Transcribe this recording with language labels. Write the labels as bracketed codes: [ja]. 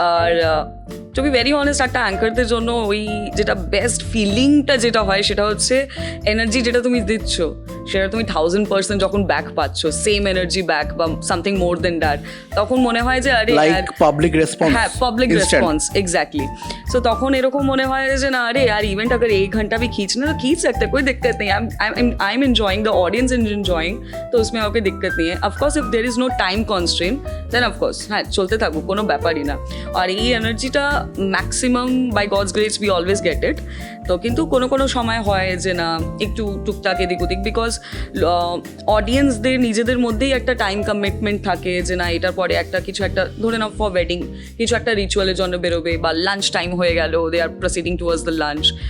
[bn] আর [en] to be very honest, [bn] একটা অ্যাঙ্কারদের জন্য ওই যেটা বেস্ট ফিলিংটা যেটা হয় সেটা হচ্ছে এনার্জি যেটা তুমি দিচ্ছ, সেটা তুমি 1000% যখন ব্যাক পাচ্ছ, সেম এনার্জি ব্যাক বা [en] something more than that, [bn] তখন মনে হয় যে আরে [en] Public response. হ্যাঁ, public response, exactly. [bn] সো তখন এরকম মনে হয় যে না আরে [hi] यार इवेंट अगर 1 घंटा भी खींचना तो खींच सकते हैं, कोई दिक्कत नहीं। [en] I am enjoying, the audience is enjoying, [hi] तो उसमें कोई दिक्कत नहीं है। [en] of course if there is no time constraint, then of course [bn] হ্যাঁ চলতে থাকুক, কোনো ব্যাপারই না। আর এই এনার্জিটা [en] Maximum by God's grace we always get it. [bn] তো কিন্তু কোনো কোনো সময় হয় যে না একটু টুকটাক এদিক ওদিক, বিকজ অডিয়েন্সদের নিজেদের মধ্যেই একটা টাইম কমিটমেন্ট থাকে যে না এটার পরে একটা কিছু একটা ধরে নাও ফর ওয়েডিং কিছু একটা রিচুয়ালের জন্য বেরোবে, বা লাঞ্চ টাইম হয়ে গেল, [en] They are proceeding towards the lunch.